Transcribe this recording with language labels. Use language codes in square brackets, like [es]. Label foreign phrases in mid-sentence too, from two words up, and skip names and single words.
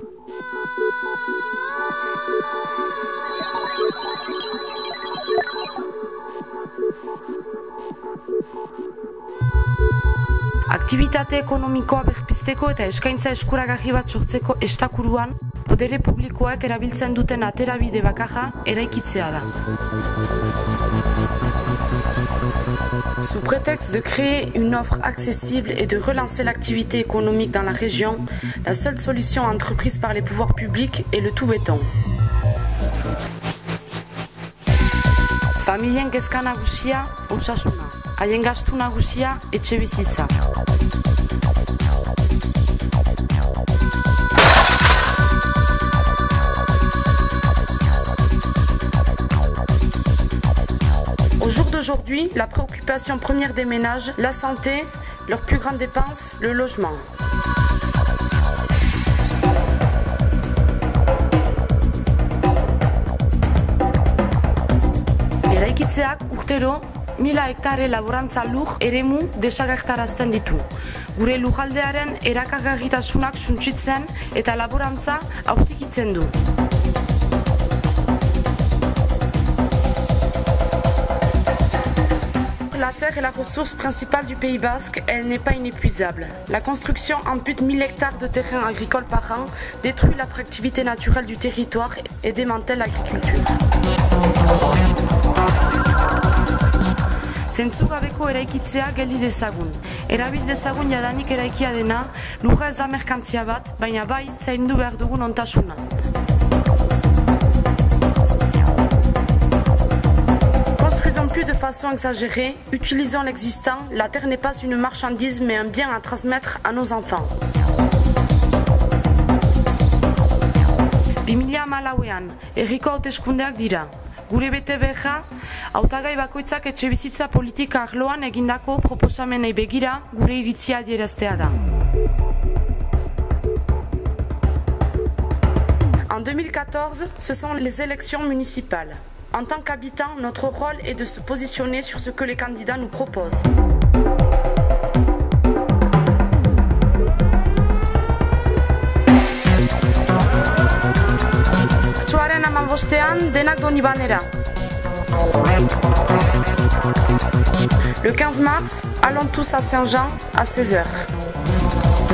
[eu] Aktibitate ekonomikoa berpizteko eta eskaintza eskuragarri bat sortzeko estakuruan, podere publikoak erabiltzen duten aterabide bakarra eraikitzea da. [fr] Sous prétexte de créer une offre accessible et de relancer l'activité économique dans la région, la seule solution entreprise par les pouvoirs publics est le tout béton. [eu] Familien kezka nagusia osasuna, haien gastu nagusia etxebizitza. [fr] Au jour d'aujourd'hui, la préoccupation première des ménages, la santé, leurs plus grandes dépenses, le logement. [eu] Eraikitzeak urtero 1000 hektare laborantza lur eremu desagertarazten ditu. Gure lurraldearen erakargarritasunak suntsitzen eta laborantza aurtikitzen du. [fr] La terre est la ressource principale du Pays Basque, elle n'est pas inépuisable. La construction ampute 1000 hectares de terrain agricole par an, détruit l'attractivité naturelle du territoire et démantèle l'agriculture. [eu] Zentzugabeko eraikitzea geldi dezagun. Erabil dezagun jadanik eraikia dena, lurra ez da merkantzia bat, baina bai zaindu behar dugun ontasuna. [fr] Plus de façon exagérée, utilisons l'existant, la terre n'est pas une marchandise mais un bien à transmettre à nos enfants. [eu] 2014ean, herriko hauteskundeak dira. Gure bete beharra, hautagai bakoitzak etxebizitza politika arloan egindako proposamenei begira gure iritzia adieraztea da. [fr] En 2014, ce sont les élections municipales. En tant qu'habitants, notre rôle est de se positionner sur ce que les candidats nous proposent. [eu] Martxoaren 15ean denak Donibanera. [fr] Le 15 mars, allons tous à Saint-Jean à 16h.